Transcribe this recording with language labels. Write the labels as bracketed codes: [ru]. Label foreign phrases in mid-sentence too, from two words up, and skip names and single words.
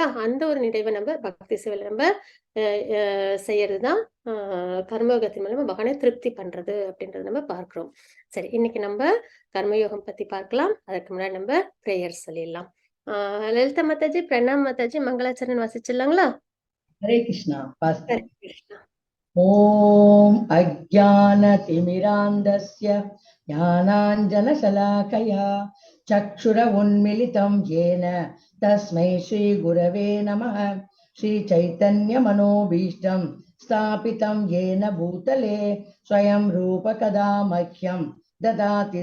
[ta] அந்த ஒரு நிறைவ நம்ம பக்தி சேவையில நம்ம அ அ செய்யறது தான் கர்மயோகத்தின் மூலமா பகவானை திருப்தி பண்றது அப்படின்றத நம்ம பார்க்கிறோம். சரி, இன்னைக்கு நம்ம கர்மயோகம் பத்தி பார்க்கலாம். அதுக்கு முன்னாடி நம்ம பிரேயர் சொல்லிடலாம். லலிதா மாதாஜி, பிரணாம் மாதாஜி, மங்களாச்சரண் வாசிச்சிடலாங்களா? हरे कृष्णा ஹரே கிருஷ்ணா. [sa] ॐ अज्ञानतिमिरान्धस्य ज्ञानाञ्जनशलाकया चक्षुरुन्मिलितं येन तस्मै श्रीगुरवे नमः। श्रीचैतन्यमनोभीष्टं स्थापितं येन भूतले स्वयं रूपकदा मह्यं ददाति